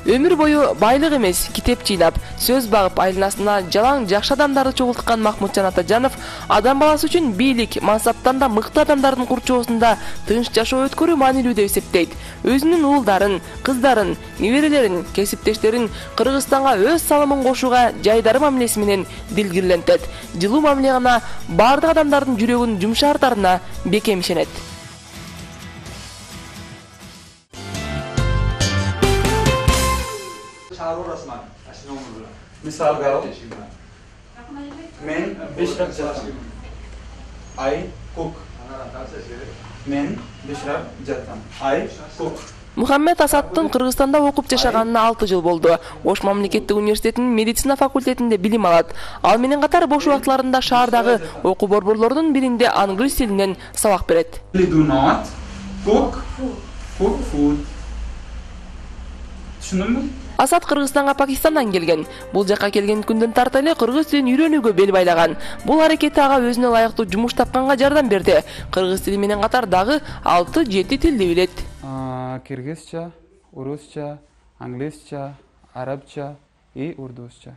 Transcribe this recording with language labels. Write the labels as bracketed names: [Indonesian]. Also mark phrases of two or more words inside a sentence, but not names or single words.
[Kyrgyz] Өмүр бою байлык эмес, китеп жыйнап, сөз багып айланасына жалаң жакшы адамдарды чогулткан Махмутжан Атажанов адам баласы үчүн бийлик, мансаптан да мыкты адамдардын курчоосунда тынч жашоо өткөрүү маанилүү деп эсептейт. Өзүнүн уулдарын, кыздарын, неберелерин, кесиптештерин Кыргызстанга өз салымын кошууга жайдары мамилеси менен дилгирлентет. Жылуу мамиле гана бардык адамдардын жүрөгүн жумшартарына бекем ишенет. Мисал калау мен бышырак жатам, [English] I cook. [Kyrgyz] Мен бышырак жатам, [English] I cook. [Kyrgyz] Мухаммед Асадтын Кыргызстанда окуп жашаганына 6 жыл болду. Ош мамлекеттик университетинин медицина факультетинде билим алат. Ал менен катар бош убактыларында шаардагы окуу борборлордун биринде англис тилинен сабак берет. [English] Do not cook food. [Kyrgyz] Түшүндүңбү? Асад Кыргызстанга Пакистандан келген. Бул жакка келген күндөн тарта эле кыргыз тилин үйрөнүүгө бел байлаган. Бул аракети ага өзүнө ылайыктуу жумуш тапканга жардам берди. Кыргыз тили менен катар дагы 6-7 тилди билет. Кыргызча, урусча, англисча, арабча и урдусча.